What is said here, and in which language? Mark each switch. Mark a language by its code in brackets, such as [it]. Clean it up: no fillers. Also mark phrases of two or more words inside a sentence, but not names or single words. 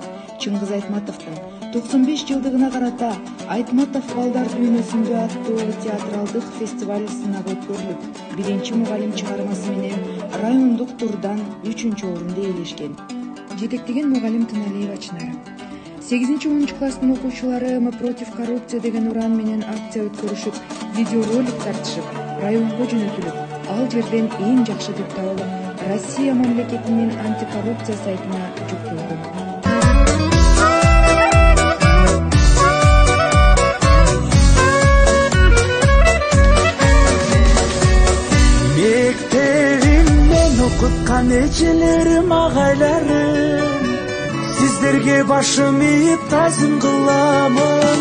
[ky] Чыңгыз Айтматовдун 95 жылдыгына карата Айтматов балдар дүйнөсүндө аттуу театралдык фестиваль сынагы өткөрүлүп, 1-чи мугалим чыгармасы менен райондук турдан 3-чү орунду ээлешкен. Жетектеген мугалим Тыналиева Чынара. 8-10 класстын окуучулары [ru] «Мы против коррупции» [ky] деген уран менен акция өткөрүшүп, видеоролик тартышып, районго жөнөтүлүп, ал жерден эң жакшы деп табылып, Россия мамлекетинин антикоррупция сайтына жүктөлгөн. Мектебимден окуткан эжелерим, агайларым, сиздерге башым ийип тайзым кыламын.